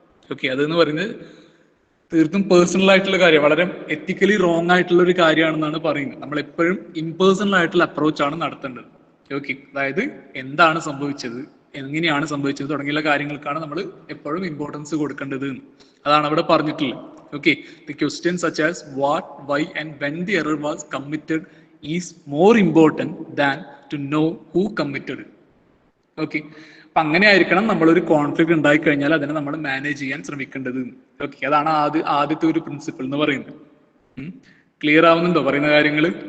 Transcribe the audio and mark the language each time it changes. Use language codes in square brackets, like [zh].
[ml] Okay, അതെന്ന് പറയുന്നത് തീർത്തും പേഴ്സണൽ ആയിട്ടുള്ള കാര്യം, വളരെ എത്തിക്കലി റോങ് ആയിട്ടുള്ള ഒരു കാര്യമാണെന്നാണ് പറയുന്നത്. നമ്മൾ എപ്പോഴും ഇംപേഴ്സണൽ ആയിട്ടുള്ള അപ്രോച്ച് ആണ് നടത്തേണ്ടത്. ഓക്കെ, അതായത് എന്താണ് സംഭവിച്ചത്, എങ്ങനെയാണ് സംഭവിച്ചത് തുടങ്ങിയുള്ള കാര്യങ്ങൾക്കാണ് നമ്മൾ എപ്പോഴും ഇമ്പോർട്ടൻസ് കൊടുക്കേണ്ടത്. അതാണ് അവിടെ പറഞ്ഞിട്ടുള്ളത്. [en] Okay, the questions such as what, why, and when the error was committed is more important than to know who committed it. [ml] Okay, അപ്പൊ അങ്ങനെ ആയിരിക്കണം നമ്മളൊരു കോൺഫ്ലിക്റ്റ് ഉണ്ടായി കഴിഞ്ഞാൽ അതിനെ നമ്മൾ മാനേജ് ചെയ്യാൻ ശ്രമിക്കേണ്ടത്. ഓക്കെ, അതാണ് ആദ്യത്തെ ഒരു പ്രിൻസിപ്പിൾ എന്ന് പറയുന്നത്. ക്ലിയർ ആവുന്നുണ്ടോ പറയുന്ന കാര്യങ്ങൾ?